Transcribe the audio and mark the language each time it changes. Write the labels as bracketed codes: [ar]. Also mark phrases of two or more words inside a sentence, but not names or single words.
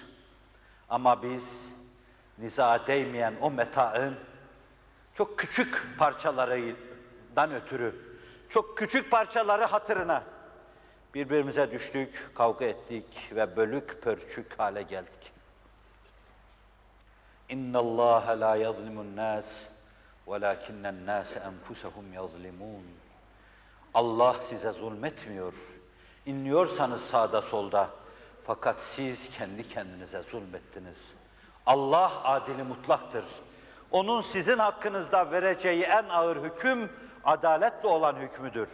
[tr] Ama biz, nizaa değmeyen o metaın çok küçük parçalarından ötürü, çok küçük parçaları hatırına birbirimize düştük, kavga ettik ve bölük pörçük hale geldik. [ar] اِنَّ اللّٰهَ لَا يَظْلِمُ النَّاسِ وَلَاكِنَّ النَّاسَ اَنْفُسَهُمْ يَظْلِمُونَ. [tr] Allah size zulmetmiyor. İnliyorsanız sağda solda. Fakat siz kendi kendinize zulmettiniz. Allah adili mutlaktır. Onun sizin hakkınızda vereceği en ağır hüküm, adaletle olan hükmüdür.